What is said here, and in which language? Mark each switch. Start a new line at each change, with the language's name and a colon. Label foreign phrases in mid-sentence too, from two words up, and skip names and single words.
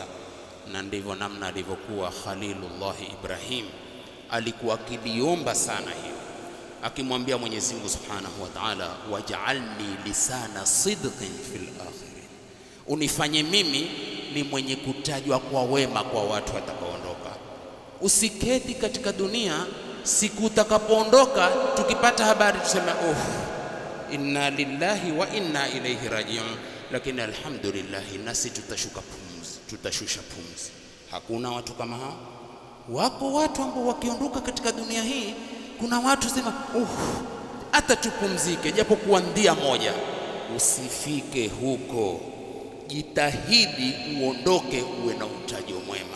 Swahili: Na ndivyo namna alivyokuwa Khalilullah Ibrahim, alikuwa akiliomba sana hiyo, akimwambia Mwenyezi Mungu
Arabic: سبحانه وتعالى, واجعل لي لسان صدق في الآخرين,
Swahili: unifanye mimi ni mwenye kutajwa kwa wema kwa watu watakaoondoka. Usiketi katika dunia siku utakapoondoka tukipata habari tuseme
Arabic: إنا لله وإنا إليه راجعون,
Swahili: lakini alhamdulillah nasi tutashusha pumzi. Hakuna watu kama hao. Wako watu ambao wakiondoka katika dunia hii, kuna watu sema hata tupumzike japo kuwa ndia moja. Usifike huko, jitahidi uondoke uwe na utajo mwema.